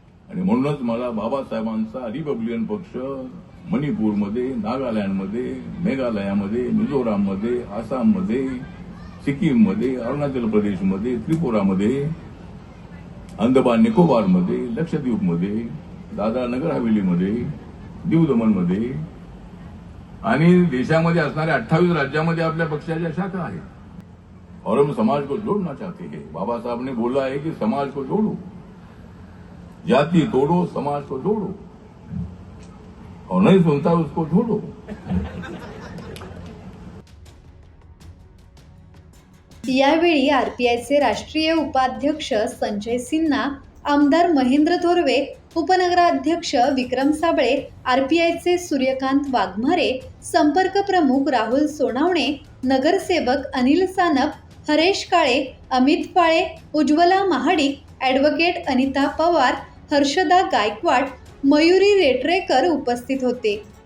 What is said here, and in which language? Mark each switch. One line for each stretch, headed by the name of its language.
Marathi: आणि म्हणूनच मला बाबासाहेबांचा रिपब्लिकन पक्ष मणिपूरमध्ये, नागालँडमध्ये, मेघालयामध्ये, मिझोराममध्ये, आसाममध्ये, सिक्कीममध्ये, अरुणाचल प्रदेशमध्ये, त्रिपुरामध्ये, अंदमान निकोबारमध्ये, लक्षद्वीपमध्ये, दादरा नगर हवेलीमध्ये, दीव दमनमध्ये आणि देशामध्ये असणाऱ्या 28 राज्यामध्ये आपल्या पक्षाच्या शाखा आहेत.
Hindi: और हम समाज को जोड़ना चाहते हैं. बाबा साहब ने बोला है कि समाज को जोड़ो, जाति तोड़ो, समाज को जोड़ो, और नहीं सुनता उसको छोड़ो.
Marathi: यावेळी आरपीआयचे राष्ट्रीय उपाध्यक्ष संजय सिन्हा, आमदार महेंद्र थोरवे, उपनगराध्यक्ष विक्रम साबळे, आरपीआयचे सूर्यकांत वाघमारे, संपर्क प्रमुख राहुल सोनावणे, नगरसेवक अनिल सानप, हरेश काळे, अमित फाळे, उज्ज्वला महाडिक, ॲडव्होकेट अनिता पवार, हर्षदा गायकवाड, मयुरी रेटरेकर उपस्थित होते.